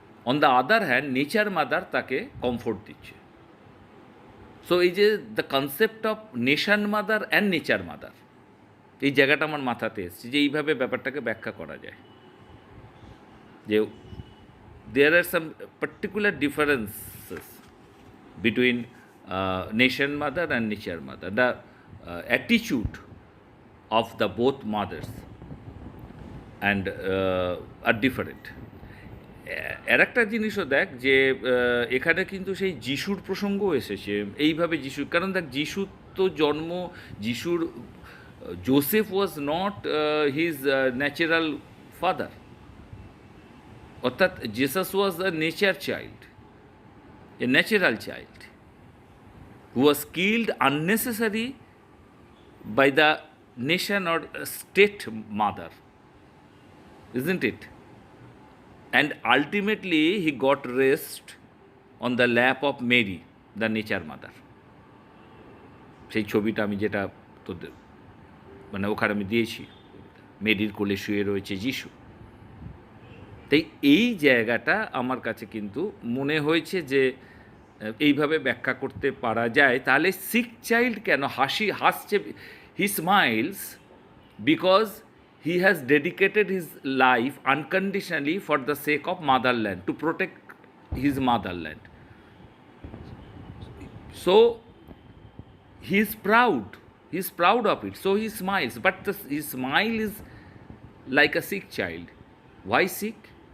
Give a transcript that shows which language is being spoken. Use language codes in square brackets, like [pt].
[en] on the other hand nature mother [bn] তাকে comfort দিচ্ছে। So এই যে [en] the concept of nation mother and nature mother, [bn] এই জায়গাটা আমার মাথাতে এসছে যে এইভাবে ব্যাপারটাকে ব্যাখ্যা করা যায় যে [en] there are some particular differences between nation mother and nature mother. The attitude of the both mothers and are different. [bn] আর একটা জিনিসও দেখ যে এখানে কিন্তু সেই যিশুর প্রসঙ্গও এসেছে এইভাবে যিশু, কারণ দেখ যিশুর তো জন্ম, যিশুর [en] Joseph was not his natural father, অর্থাৎ Jesus was the nature child, a natural child who was killed unnecessary by the nation or state mother, isn't it? And ultimately he got rest on the lap of Mary, the nature mother. [bn] সেই ছবিটা আমি যেটা তোদের মানে ওখানে আমি দিয়েছি, মেরির কোলে শুয়ে রয়েছে যিশু। তাই এই জায়গাটা আমার কাছে কিন্তু মনে হয়েছে যে এইভাবে ব্যাখ্যা করতে পারা যায়। তাহলে সিক চাইল্ড কেন হাসছে, [en] He smiles because he has dedicated his life unconditionally for the sake of motherland, to protect his motherland. So he is proud of it, so he smiles, but his smile is like a sick child. Why sick?